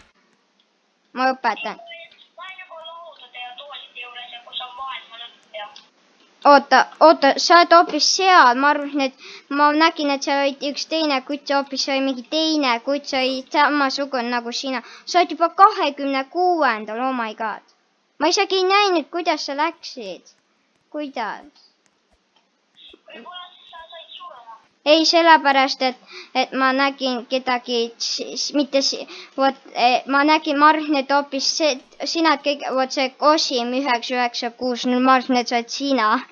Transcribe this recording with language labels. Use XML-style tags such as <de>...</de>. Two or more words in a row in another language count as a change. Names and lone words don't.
<et>Ma õpetan. Ma olen juba laudade ja toolide juures ja kus on maailma lõpp ja. Oota, sa oled hoopis seal. Ma nägin, et sa olid üks teine kutt, hoopis oli mingi teine kutt, sa olid samasugune nagu sina. Sa oled juba 26.</et> <en>Oh my god.</en> <et>Ma isegi ei näinud, kuidas sa läksid. Kuidas? Ei, sellepärast, et ma nägin kedagi, ma arvan, et hoopis sina kõik, see Kosim 996, ma arvan, et sa oled sina.</et>